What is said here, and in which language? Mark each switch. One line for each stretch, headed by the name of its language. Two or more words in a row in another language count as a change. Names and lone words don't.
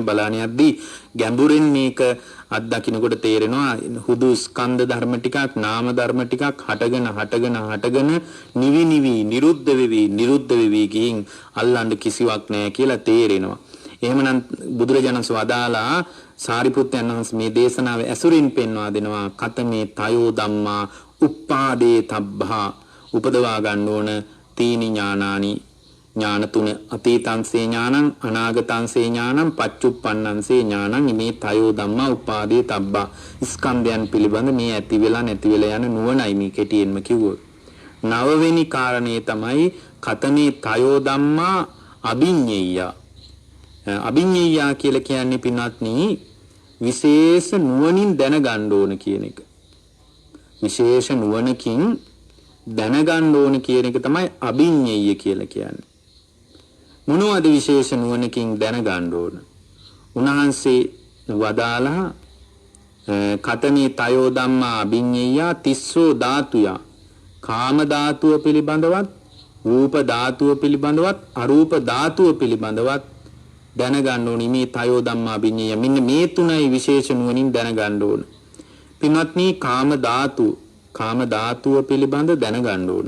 Sinhala: බලාන යද්දී ගැඹුරින් මේක අත්දකින්නකොට තේරෙනවා හුදු ස්කන්ධ ධර්ම ටිකක්, නාම ධර්ම ටිකක් හටගෙන නිවි නිරුද්ධ වෙවි ගින් අල්ලන්න කිසිවක් නැහැ කියලා තේරෙනවා. එහෙමනම් බුදුරජාණන් වදාලා සාරිපුත්තයන් වහන්සේ මේ දේශනාව ඇසුරින් පෙන්වා දෙනවා
Pali: කතමේ තයෝ ධම්මා උපාදේ තබ්බා
Sinhala: උපදවා ගන්න ඕන
Pali: තීනි ඥානානි
Sinhala: ඥාන තුන
Pali: අතීතංසේ ඥානං අනාගතංසේ ඥානං පච්චුප්පන්නංසේ ඥානං මේ තයෝ ධම්මා උපාදේ තබ්බා
Sinhala: ස්කන්ධයන් පිළිබඳ මේ ඇති වෙලා නැති වෙලා යන නුවණයි මේ කෙටියෙන්ම කිව්වොත්. නවවෙනි කාරණේ තමයි
Pali: කතමේ තයෝ ධම්මා අභිඤ්ඤේය.
Sinhala: අභිඤ්ඤේය කියලා කියන්නේ පින්වත්නි විශේෂ නුවණින් දැනගන්න ඕන කියන එක. විශේෂ නුවණකින් දැනගන්න ඕන කියන එක තමයි අභිඤ්ඤේය කියලා කියන්නේ. මොනවද විශේෂ නුවණකින් දැනගන්න ඕන? උන්වහන්සේ වදාලා
Pali: කතමේ තයෝ ධම්මා අභිඤ්ඤේය තිස්සෝ ධාතුය.
Sinhala: කාම ධාතුව පිළිබඳවත්, රූප ධාතුව පිළිබඳවත්, අරූප ධාතුව පිළිබඳවත් දැනගන්න ඕනි.
Pali: මේ තයෝ ධම්මා අභිඤ්ඤේය
Sinhala: මෙන්න මේ තුනයි විශේෂ නුවණින් දැනගන්න ඕන. පින්වත්නි කාම ධාතුව පිළිබඳ දැනගන්න ඕන.